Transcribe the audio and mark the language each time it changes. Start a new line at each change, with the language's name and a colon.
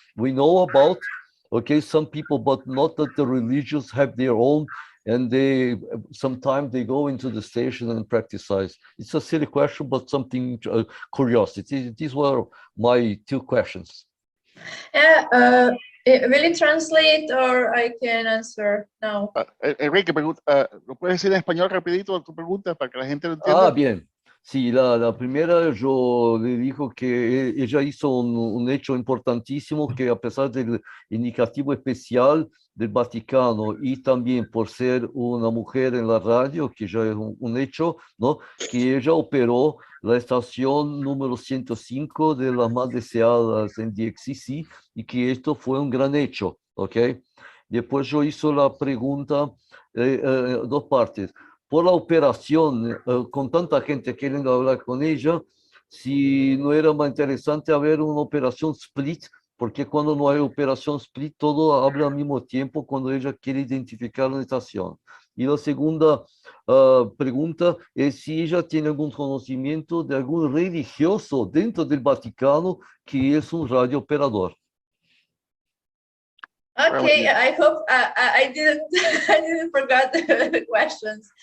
English: We know about, okay, some people, but not that the religious have their own, and they sometimes they go into the station and practice. It's a silly question, but something curiosity. These were my two questions. Will it translate or I can answer now?
Spanish: Enrique, ¿lo puedes decir en español rapidito tu pregunta para que la gente lo entienda? Ah, bien. Sí, la primera yo le dijo que ella hizo un hecho importantísimo, que a pesar del indicativo especial del Vaticano y también por ser una mujer en la radio, que ya es un hecho, ¿no? Que ella operó la estación número 105 de las más deseadas en DXCC y que esto fue un gran hecho, ¿ok? Después yo hizo la pregunta, dos partes. Por la operación, con tanta gente queriendo hablar con ella, si no era más interesante haber una operación split, porque cuando no hay operación split, todo habla al mismo tiempo cuando ella quiere identificar la estación. Y la segunda pregunta es si ella tiene algún conocimiento de algún religioso dentro del Vaticano que es un radiooperador.
English: Okay, I hope I didn't forget the questions.